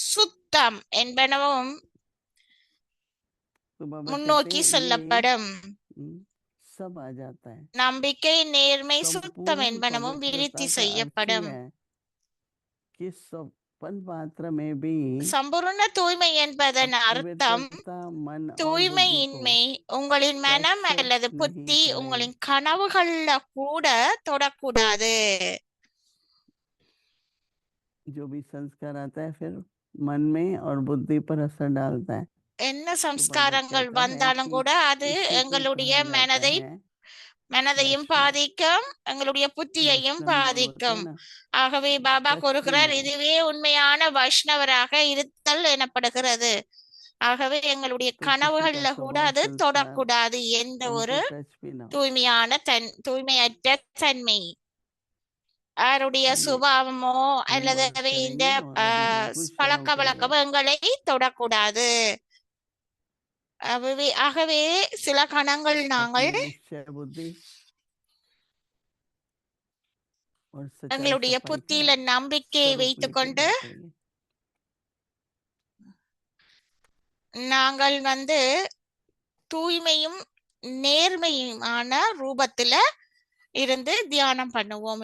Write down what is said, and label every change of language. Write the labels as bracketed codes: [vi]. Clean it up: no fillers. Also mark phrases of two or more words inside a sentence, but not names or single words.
[ta] சுத்தம் என்பனவும் [hi] तो बाबा कहते [ta] முன்னோக்கி [hi] हैं ये [ta] செல்லப்படும். [hi] सब आ जाता है. [ta] நம்பிக்கை, நேர்மை, சுத்தம் [hi] संपूर्ण [ta] என்பனவும் [hi] पवित्रता [ta] விருத்தி [hi] का अर्थ [ta] செய்யப்படும். [hi] ही है कि सपन पात्र में भी [ta] சம்பூர்ண தூய்மை என்பதன் அர்த்தம் [hi] अपवित्रता मन और बुद्धि को [ta] தூய்மையின்மை உங்களின் மனம் [hi] स्पर्श [ta] அல்லது [hi] नहीं [ta] புத்தி [hi] करे. [ta] உங்களின் கனவுகள்ல கூட தொடக்கூடாது. [hi] जो भी संस्कार आता है फिर मन में और बुद्धि पर असर डालता है. [ta] என்ன [hi] तो बाबा [ta] சம்ஸ்காரங்கள் [hi] कहता है [ta] வந்தாலும் [hi] कि [ta] கூட அது [hi] इसी को [ta] எங்களுடைய [hi] कहा जाता है [ta] மனதையும் [hi] वैष्णव. [ta] பாதிக்கும், எங்களுடைய புத்தியையும் [hi] वैष्णव जो होते हैं [ta] பாதிக்கும். [hi] ना [ta] ஆகவே பாபா [hi] टच भी [ta] கூறுகிறார் [hi] ना हो. [ta] இதுவே உண்மையான வைஷ்ணவராக இருத்தல் எனப்படுகிறது. ஆகவே எங்களுடைய [hi] तो किसी का [ta] கனவுகள்ல கூட [hi] स्वभाव [ta] அது [hi] संस्कार [ta] தொடக்கூடாது. எந்த ஒரு [hi] उनको टच भी ना हो. [ta] தூய்மையான தூய்மையற்ற தன்மை யாருடைய [hi] ये [ta] சுபாவமோ அல்லது [hi] homework [ta] இந்த [hi] करेंगे और अभी बिल्कुल [ta] பழக்க [hi] शांत हो [ta] வழக்கமோ [hi] जाए. [ta] எங்களை தொடக்கூடாது. ஆகவே சில கணங்கள் நாங்கள் [hi] अपनी निश्चय बुद्धि और सच्चाई [ta] எங்களுடைய [hi] सफाई का [ta] புத்தியில நம்பிக்கையை [hi] स्वरूप [ta] வைத்துக் [hi] लेके [ta] கொண்டு [hi] बैठेंगे. [ta] நாங்கள் வந்து தூய்மையும் நேர்மையுமான ரூபத்துல இருந்து தியானம் பண்ணுவோம்.